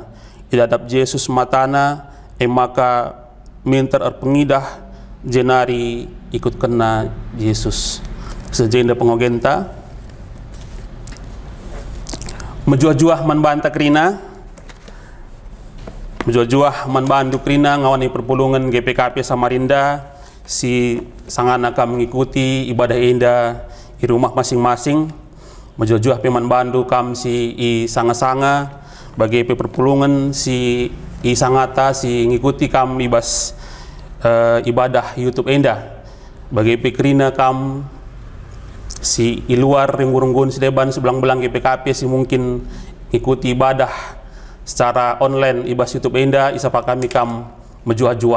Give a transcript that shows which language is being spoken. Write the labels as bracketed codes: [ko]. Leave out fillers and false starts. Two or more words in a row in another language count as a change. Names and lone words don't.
[btx] Idadap Yesus matana maka minter erpengidah jenari ikut kena Yesus. Sejenda pengogenta menjuah-juah manbanta krina, menjuah-juah manbandu krina ngawani perpulungan GPKP Samarinda si sangana kam mengikuti ibadah indah [id] di rumah masing-masing. [btx] Menjuah-juah pe manbandu kam si i sanga-sanga bagi pe perpulungan si i sangata si ngikuti kam ibas ibadah YouTube indah bagi pe krina kam si i luar renggun-renggun sedeban sebelang-belang GPKP si mungkin ikuti ibadah secara online ibas YouTube enda isapa kami kam menjuah-juah.